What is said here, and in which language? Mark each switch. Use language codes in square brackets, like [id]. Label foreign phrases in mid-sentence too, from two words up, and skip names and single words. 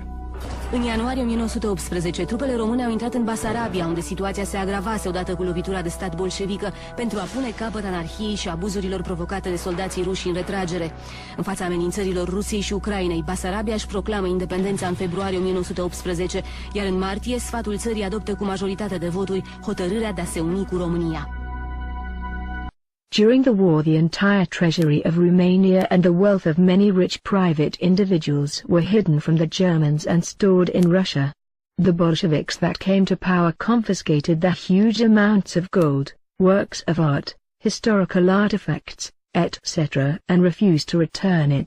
[ro] În ianuarie 1918, trupele române au intrat în Basarabia, unde situația se agravase odată cu lovitura de stat bolșevică, pentru a pune capăt anarhiei și abuzurilor provocate de soldații ruși în retragere. În fața amenințărilor Rusiei și Ucrainei, Basarabia își proclamă independența în februarie 1918, iar în martie sfatul țării adoptă cu majoritate de voturi hotărârea de a se uni cu România. [en] During the war, the entire treasury of Romania and the wealth of many rich private individuals were hidden from the Germans and stored in Russia. The Bolsheviks that came to power confiscated the huge amounts of gold, works of art, historical artifacts, etc., and refused to return it.